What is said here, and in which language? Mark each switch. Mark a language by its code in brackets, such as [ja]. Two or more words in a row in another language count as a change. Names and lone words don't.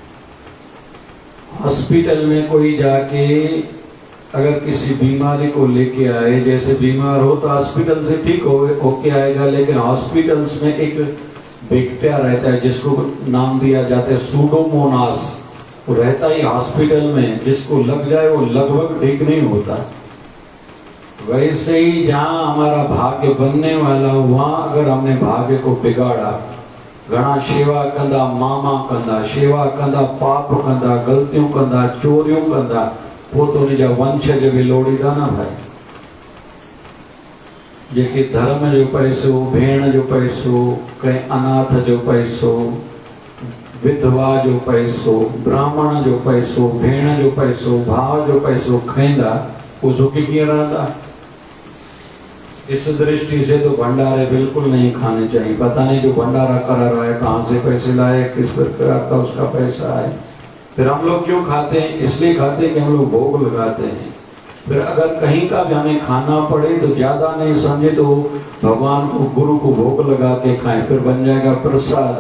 [hi] हॉस्पिटल में कोई जाके अगर किसी बीमारी को लेके आए, जैसे बीमार हो तो हॉस्पिटल से ठीक होके आएगा, लेकिन हॉस्पिटल्स में एक बैक्टीरिया रहता है जिसको नाम दिया जाता है सूडोमोनास। वो रहता ही हॉस्पिटल में, जिसको लग जाए वो लगभग ठीक नहीं होता। वैसे ही जहाँ हमारा भाग्य बनने वाला वहाँ अगर हमने भाग्य को बिगाड़ा, [sd] घना सेवा कंदा मामा कंदा सेवा कंदा पाप कंदा गलतियों कंदा चोरियों कंदा पोतोनी जा वंशज विलोड़ीदा ना भाई। जेके धर्म जो पैसो, भेण जो पैसो, कहीं अनाथ जो पैसो, विधवा जो पैसो, ब्राह्मण जो पैसो, भेण जो पैसो, भाव जो पैसो खाईंदा, वो झुकी कीअं रहंदा। [hi] इस दृष्टि से तो भंडारे बिल्कुल नहीं खाने चाहिए। पता नहीं जो भंडारा करा रहा है कहाँ से पैसे लाए, किस प्रकार का उसका पैसा है। फिर हम लोग क्यों खाते हैं, इसलिए खाते हैं कि हम लोग भोग लगाते हैं। फिर अगर कहीं का भी हमें खाना पड़े तो ज्यादा नहीं समझे तो भगवान को, गुरु को भोग लगा के खाएं, फिर बन जाएगा प्रसाद।